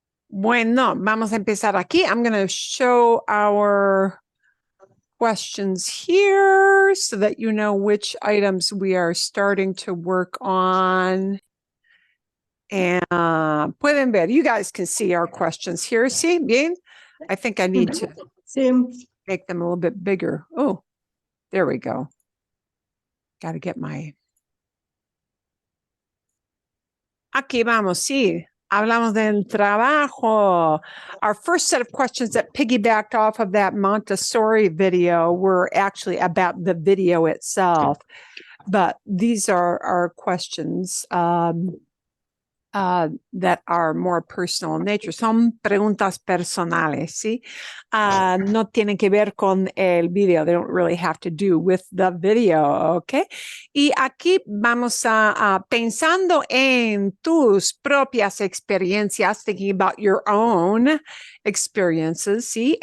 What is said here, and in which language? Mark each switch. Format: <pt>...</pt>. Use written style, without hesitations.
<es>Bueno, vamos a empezar aquí.</es> <en>I'm going to show our questions here so that you know which items we are starting to work on. And</en> <es>pueden ver,</es> <en>you guys can see our questions here. See, bien? I think I need to make them a little bit bigger. Oh, there we go. Got to get my...</en> <es>Aquí vamos, sí. Hablamos del trabajo.</es> <en>Our first set of questions that piggybacked off of that Montessori video were actually about the video itself. But these are our questions that are more personal in nature.</en> <es>Son preguntas personales, ¿sí? No tienen que ver con el video.</es> <en>They don't really have to do with the video, ¿ok?</en> <es>Y aquí vamos a pensando en tus propias experiencias,</es> <en>thinking about your own experiences,</en> <es>¿sí?</es>